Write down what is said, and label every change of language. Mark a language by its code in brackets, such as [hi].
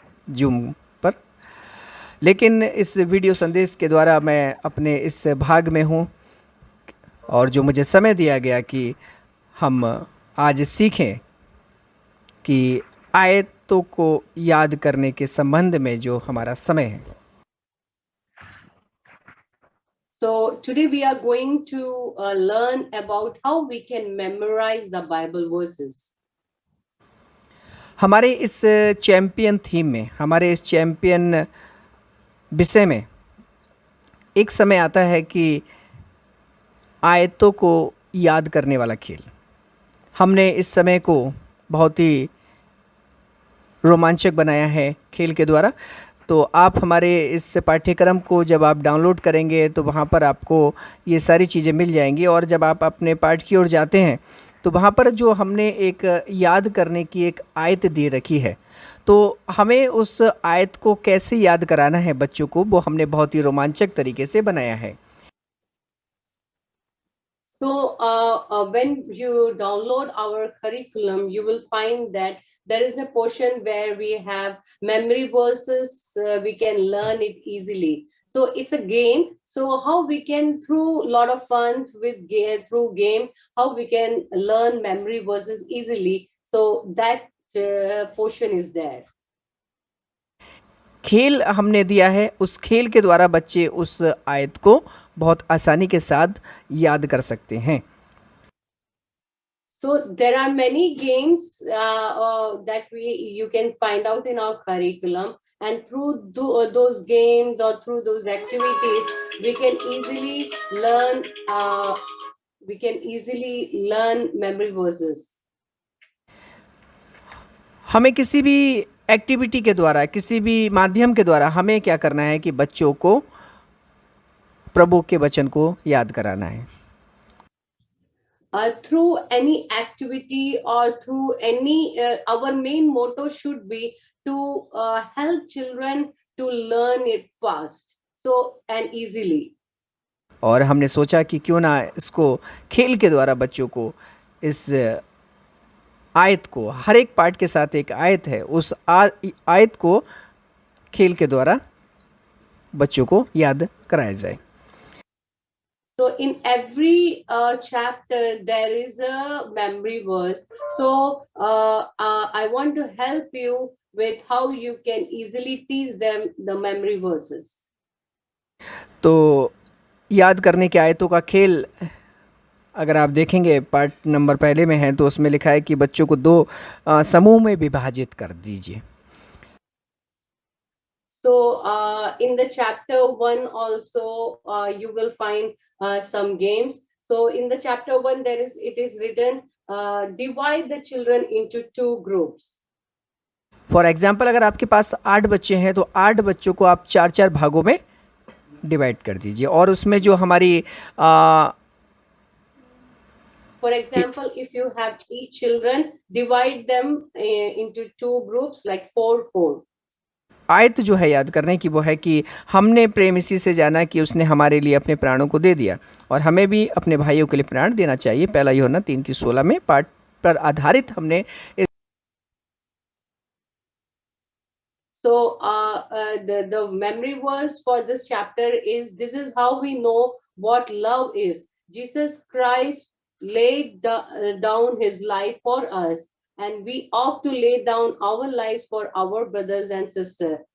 [hi] Zoom पर, लेकिन इस वीडियो संदेश के द्वारा मैं अपने इस भाग में हूँ और जो मुझे समय दिया गया कि हम आज सीखें कि आयतों को याद करने के संबंध में जो हमारा समय है। [en] So today we are going to learn about how we can memorize the Bible verses. [hi] हमारे इस चैंपियन थीम में, हमारे इस चैंपियन विषय में एक समय आता है कि आयतों को याद करने वाला खेल। हमने इस समय को बहुत ही रोमांचक बनाया है खेल के द्वारा। तो आप हमारे इस पाठ्यक्रम को जब आप डाउनलोड करेंगे तो वहाँ पर आपको ये सारी चीज़ें मिल जाएंगी, और जब आप अपने पाठ की ओर जाते हैं तो वहाँ पर जो हमने एक याद करने की एक आयत दे रखी है, तो हमें उस आयत को कैसे याद कराना है बच्चों को, वो हमने बहुत ही रोमांचक तरीके से बनाया है। [en] So when you download our curriculum, you will find that there is a portion where we have memory verses. We can learn it easily. So it's a game. So how we can, through a lot of fun through game, how we can learn memory verses easily. So that portion is there. [hi] खेल हमने दिया है, उस खेल के द्वारा बच्चे उस आयत को बहुत आसानी के साथ याद कर सकते हैं। [en] So there are many games that you can find out in our curriculum, and through those games or through those activities, we can easily learn. We can easily learn memory verses. [hi] हमें किसी भी activity के द्वारा, किसी भी माध्यम के द्वारा हमें क्या करना है कि बच्चों को प्रभु के वचन को याद कराना है। [en] Through any activity or through any, our main motto should be to help children to learn it fast, so and easily. [hi] और हमने सोचा कि क्यों ना इसको खेल के द्वारा बच्चों को इस आयत को, हर एक पार्ट के साथ एक आयत है, उस आयत को खेल के द्वारा बच्चों को याद कराया जाए। [en] So in every chapter there is a memory verse. So I want to help you with how you can easily teach them the memory verses. [hi] तो याद करने के आयतों का खेल अगर आप देखेंगे पार्ट नंबर पहले में है, तो उसमें लिखा है कि बच्चों को 2 समूह में विभाजित कर दीजिए। [en] So in the chapter 1 also you will find some games. So in the chapter 1 it is written, divide the children into 2 groups. For example, [hi] अगर आपके पास 8 बच्चे हैं तो 8 बच्चों को आप 4-4 भागों में डिवाइड कर दीजिए, और उसमें जो हमारी [en] For example, if you have 8 children, divide them into 2 groups, like 4-4. [hi] आयत जो है याद करने की वो है कि हमने प्रेम इसी से जाना कि उसने हमारे लिए अपने प्राणों को दे दिया, और हमें भी अपने भाइयों के लिए प्राण देना चाहिए। पहला यूहन्ना 3:16 में पाठ पर आधारित हमने [en] So the memory verse for this chapter is, this is how we know what love is. Jesus Christ laid down his life for us, and we ought to lay down our lives for our brothers and sisters.